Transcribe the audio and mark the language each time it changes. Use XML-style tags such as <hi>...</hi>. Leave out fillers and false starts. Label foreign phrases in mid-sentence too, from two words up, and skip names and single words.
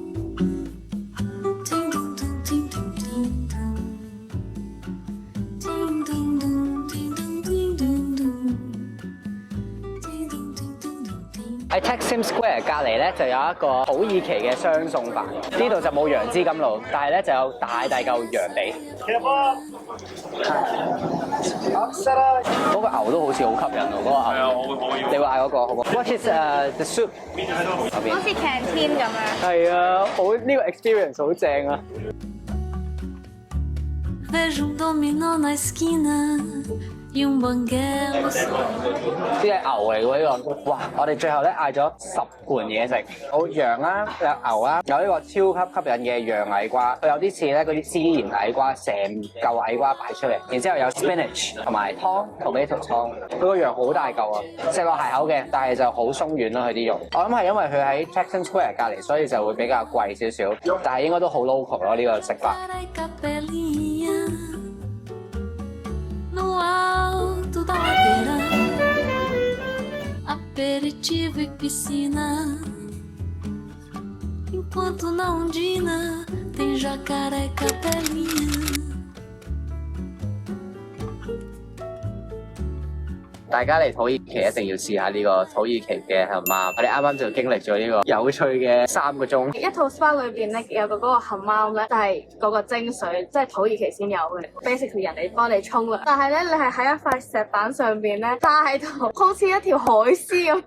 <yue>喺 Taksim Square 隔離咧就有一個土耳其嘅雙餸飯，呢度就冇楊枝甘露，但係咧就有大嚿羊髀。嗰個牛都好似好吸引喎，嗰個牛。係啊，我會要。你會嗌嗰個好唔好 ？</yue> <en>What is the soup？</en> <yue>好似 canteen 咁樣。係啊，好呢個 experience 好正啊！</yue> <pt>Vejo dominó na esquina e banguelo</pt> <yue>呢隻牛嚟喎呢個，哇！我哋最後咧嗌咗10盤嘢食，有羊啦，有牛啦，有呢個超級吸引嘅羊矮瓜，佢有啲似咧嗰啲孜然矮瓜，成嚿矮瓜擺出嚟，然之後有 spinach 同埋湯 tomato 湯，佢個羊好大嚿啊，食落係口嘅，但係就好鬆軟咯佢啲肉。我諗係因為佢喺 Taksim Square 隔離，所以就會比較貴少少，但係應該都好 local 咯呢個食法。</yue> <pt>no alto da ladeira, aperitivo e piscina. Enquanto na ondina tem jacaré e capelinha.</pt> <yue>大家嚟土耳其一定要試下呢個土耳其嘅冚媽，我哋啱啱就經歷咗呢個有趣嘅3個鐘。一套 SPA 裏邊咧有個嗰個冚媽咧，就係嗰個精髓，即係土耳其先有嘅。Basically 人哋幫你沖涼，但係咧你係喺一塊石板上邊咧趴喺度，好似一條海獅咁。</yue>